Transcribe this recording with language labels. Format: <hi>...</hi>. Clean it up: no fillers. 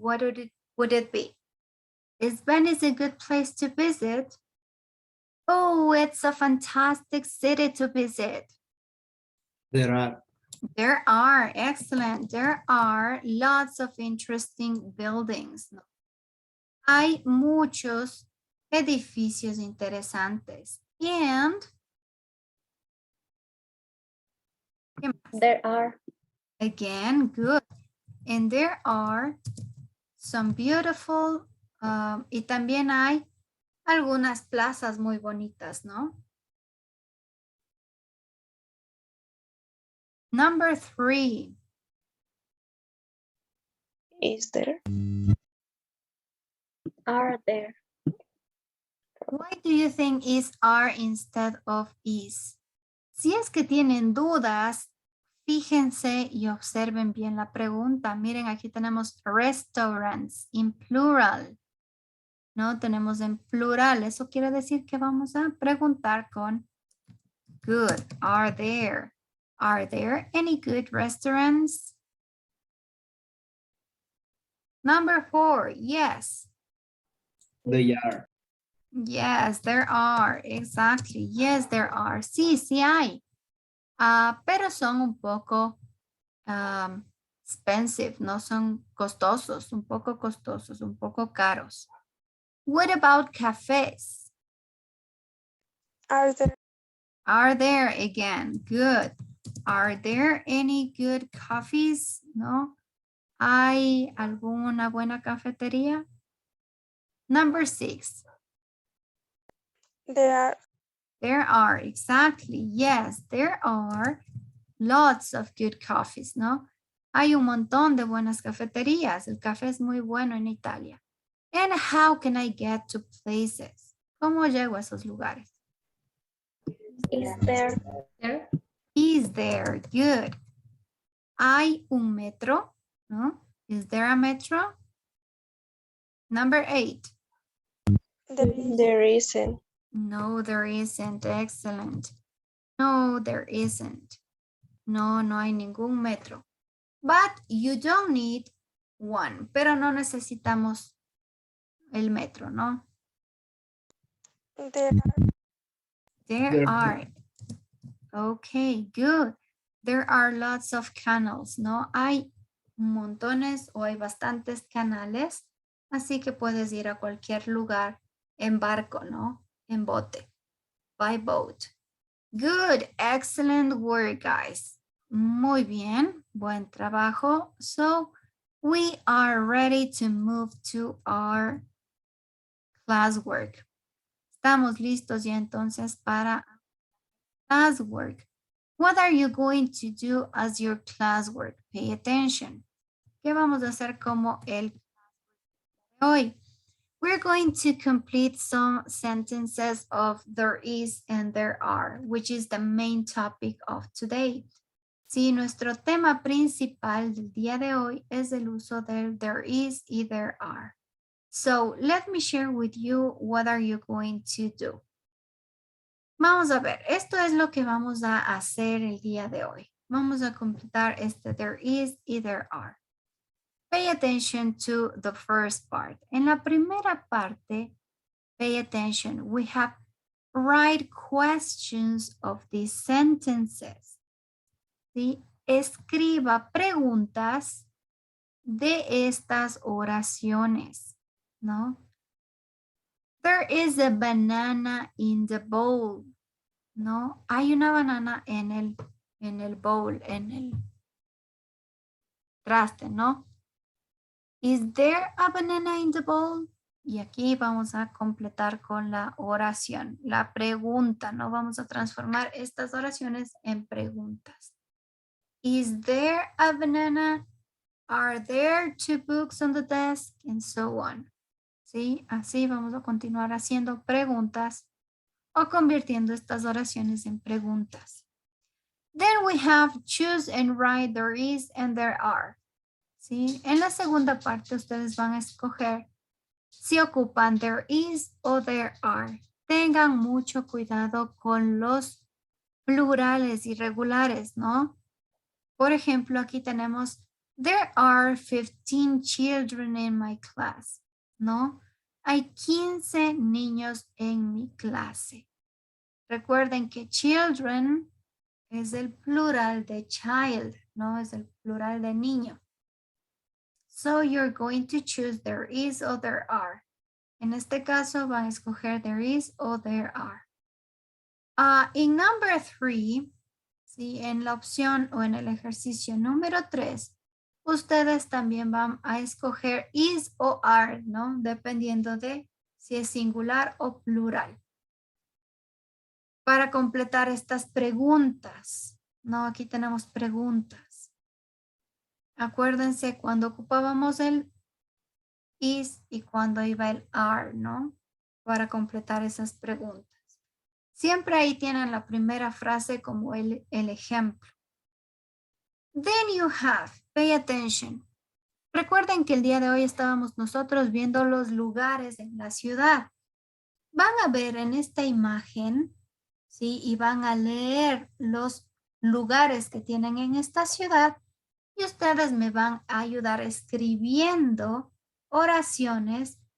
<en>What would it be? Is Venice a good place to visit? Oh, it's a fantastic city to visit. There are. There are, excellent. There are lots of interesting buildings.</en> <es>Hay muchos edificios interesantes.</es> <en>And There are. again, good. And there are some beautiful,</en> <es>y también hay algunas plazas muy bonitas, ¿no?</es> <en>Number 3. Is there? Are there? Why do you think is are instead of is?</en> <es>Si es que tienen dudas, fíjense y observen bien la pregunta. Miren, aquí tenemos restaurants en plural. No, tenemos en plural. Eso quiere decir que vamos a preguntar con good.</es> <en>Are there? Are there any good restaurants? Number 4, yes. They are. Yes, there are. Exactly. Yes, there are.</en> <es>Sí, sí hay. Pero son un poco expensive, no son costosos, un poco costosos, un poco caros.</es> <en>What about cafés? Are there Are there again? Good. Are there any good coffees? No.</en> <es>¿Hay alguna buena cafetería?</es> <en>Number 6. there are There are, exactly. Yes, there are lots of good coffees, ¿no?</en> <es>Hay un montón de buenas cafeterías. El café es muy bueno en Italia.</es> <en>And how can I get to places?</en> <es>¿Cómo llego a esos lugares?</es> <en>Is there Is there? Good.</en> <es>¿Hay un metro? ¿No?</es> <en>Is there a metro? Number 8. there isn't. No, there isn't. Excellent. No, there isn't.</en> <es>No, no hay ningún metro.</es> <en>But you don't need one.</en> <es>Pero no necesitamos el metro, ¿no?</es> <en>There are. Okay, good. There are lots of canals,</en> <es>¿no? Hay montones o hay bastantes canales, así que puedes ir a cualquier lugar en barco, ¿no? En bote,</es> <en>by boat. Good, excellent work, guys.</en> <es>Muy bien, buen trabajo.</es> <en>So, we are ready to move to our classwork.</en> <es>Estamos listos ya entonces para classwork.</es> <en>What are you going to do as your classwork? Pay attention.</en> <es>¿Qué vamos a hacer como el hoy?</es> <en>We're going to complete some sentences of there is and there are, which is the main topic of today.</en> <es>Sí, nuestro tema principal del día de hoy es el uso del</es> <en>there is y there are. So let me share with you what are you going to do.</en> <es>Vamos a ver, esto es lo que vamos a hacer el día de hoy. Vamos a completar este</es> <en>there is y there are. Pay attention to the first part.</en> <es>En la primera parte,</es> <en>pay attention. We have write questions of these sentences.</en> <es>¿Sí? Escriba preguntas de estas oraciones, ¿no? There is a banana in the bowl, ¿no? Hay una banana en el bowl, en el traste, ¿no?</es> <en>Is there a banana in the bowl?</en> <es>Y aquí vamos a completar con la oración, la pregunta, ¿no? Vamos a transformar estas oraciones en preguntas.</es> <en>Is there a banana? Are there 2 books on the desk? And so on. ¿Sí?</en> <es>Así vamos a continuar haciendo preguntas o convirtiendo estas oraciones en preguntas.</es> <en>Then we have choose and write there is and there are.</en> <es>¿Sí? En la segunda parte ustedes van a escoger si ocupan</es> <en>there is o there are.</en> <es>Tengan mucho cuidado con los plurales irregulares, ¿no? Por ejemplo, aquí tenemos</es> <en>there are 15 children in my class,</en> <es>¿no? Hay 15 niños en mi clase. Recuerden que children es el plural de child, ¿no? Es el plural de niño.</es> <en>So you're going to choose there is or there are.</en> <es>En este caso van a escoger</es> <en>there is or there are. In number 3, ¿sí?</en> <es>En la opción o en el ejercicio número 3, ustedes también van a escoger is o are, ¿no? Dependiendo de si es singular o plural. Para completar estas preguntas, ¿no? Aquí tenemos preguntas. Acuérdense cuando ocupábamos el is y cuando iba el are, ¿no? Para completar esas preguntas. Siempre ahí tienen la primera frase como el ejemplo.</es> <en>Then you have, pay attention.</en> <es>Recuerden que el día de hoy estábamos nosotros viendo los lugares en la ciudad. Van a ver en esta imagen, ¿sí? Y van a leer los lugares que tienen en esta ciudad y ustedes me van a ayudar escribiendo oraciones</es>